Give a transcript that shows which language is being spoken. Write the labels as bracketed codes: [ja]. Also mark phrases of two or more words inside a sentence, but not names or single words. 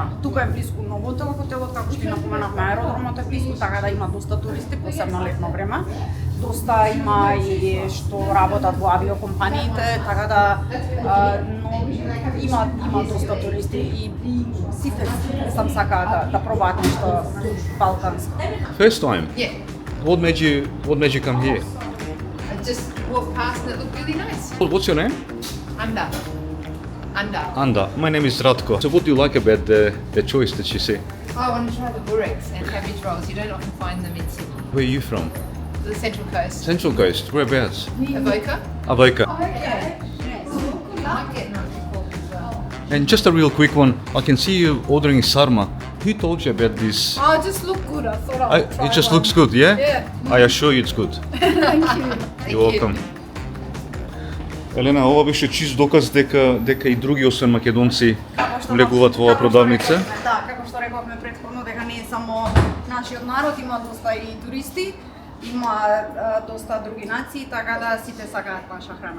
[mk] Тука е близко многу хотелот, како што и напоменавме, аеродромот е близко, така да има доста туристи, посебно летно време. Доста има и што работат во авиокомпаниите, така да но има доста туристи и сите сам сакаат да пробаат нешто балканско. [en] First time. Yeah. What made you come here? I just walked past and it looked really nice. What's your name? Anda. Anda. My name is Ratko. So what do you like about the choice that you see? Oh, I want to try the bureks and cabbage rolls. You don't often find them in Sydney. Where are you from? The Central Coast. Central Coast. Whereabouts? Avoca. Avoca. Okay. I might get Nutri Pork as well. And just a real quick one. I can see you ordering sarma. Who told you about this? Oh, it just looked good. I thought I would try It just one. looks good, yeah? Yeah. I assure you it's good. Thank you. You're welcome. [mk] Елена, ова беше чист доказ дека и други освен македонци влегуваат во оваа продавница. Да, како што рековме претходно, дека не е само нашиот народ, има доста и туристи, има доста други нации, така да сите сакаат наша храна.